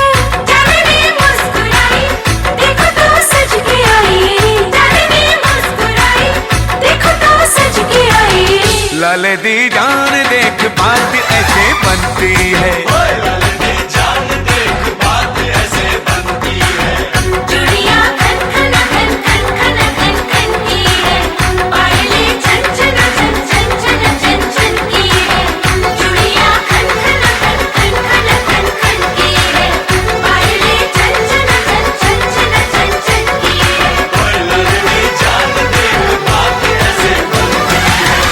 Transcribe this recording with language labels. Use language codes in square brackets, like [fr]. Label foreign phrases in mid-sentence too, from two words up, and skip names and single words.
[hi] चांदनी मुस्कुराई, देखो तो सज के आई, चांदनी मुस्कुराई, देखो तो सज के आई। [pa] ਲਾਲ ਦੀ ਜਾਨ [hi] देख बात ऐसे बनती है, ओए [pa] ਲਾਲ ਦੀ ਜਾਨ [hi] देख बात ऐसे बनती है। चूड़ियां खन खन खन खन खन खन खन की है, पायलें छन छन छन छन छन छन छन की है, चूड़ियां खन खन खन खन खन खन खन की है, पायलें छन छन छन छन छन छन छन की है। ओए [pa] ਲਾਲ ਦੀ ਜਾਨ [hi] देख बात ऐसे बनती है।